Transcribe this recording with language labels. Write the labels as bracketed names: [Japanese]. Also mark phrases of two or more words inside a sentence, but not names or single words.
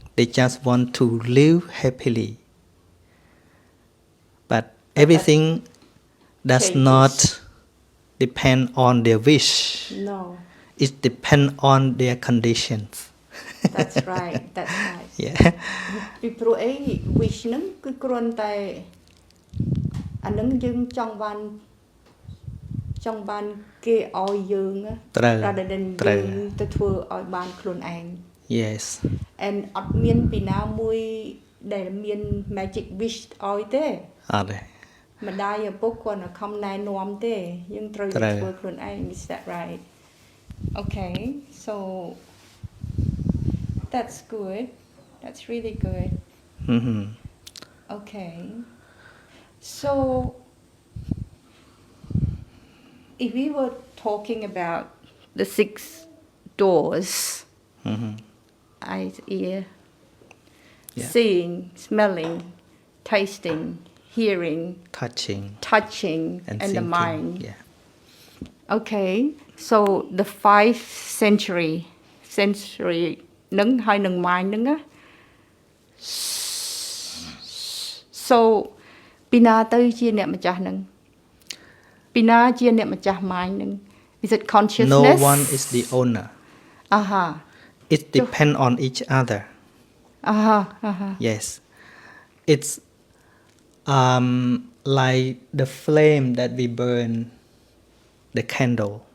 [English] They just want to live happily. But everything does changes. not depend on their wish. No. It depends on their conditions. That's right. That's right. Yeah. [Khmer] ពីព្រោះអី wish ហ្នឹងគឺគ្រាន់តែអាហ្នឹងយើងចង់បានគេឲ្យយើងណា ត្រូវ [English] rather than [Khmer] ត្រូវ យើងទៅធ្វើឲ្យបានខ្លួនឯង [English] Yes. [Khmer] and អត់មានពីណាមួយដែលមាន [English] magic wish [Khmer] ឲ្យទេ អត់ទេ ម្ដាយឪពុកគាត់នៅខំណែនាំទេយើងត្រូវតែធ្វើខ្លួនឯង [English] is that right okay so that's good that's really good Mhm. okay so if we were talking about the 6 doors Mhm. eyes ear Yeah. seeing smelling tasting hearing Touching touching and and the thinking. mind Yeah. okay so the 5 sensory [Khmer] នឹងហើយនឹង mind ហ្នឹងណា so ពីណាទៅជាអ្នកម្ចាស់ហ្នឹងពីណាជាអ្នកម្ចាស់ mind ហ្នឹង [English] is it No consciousness one is the owner. aha It depends on each other. aha aha Yes. It's like the flame that we burn the candle.